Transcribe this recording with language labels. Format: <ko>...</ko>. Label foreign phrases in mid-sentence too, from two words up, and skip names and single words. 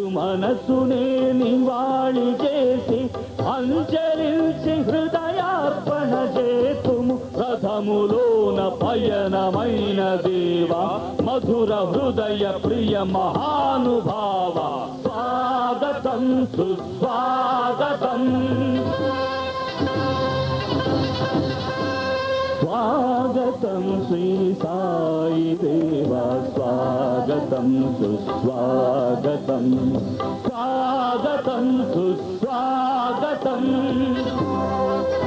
<te>మనసునే నివాళి చేసి అంజలించి హృదయార్పణ చేతుము రథములోన పయనమైన దేవా మధుర హృదయ ప్రియ మహానుభావ స్వాగతం సుస్వాగతం</te> <sa>स्वागतं श्री साई देवा स्वागतं सुस्वागतं स्वागतं सुस्वागतं</sa>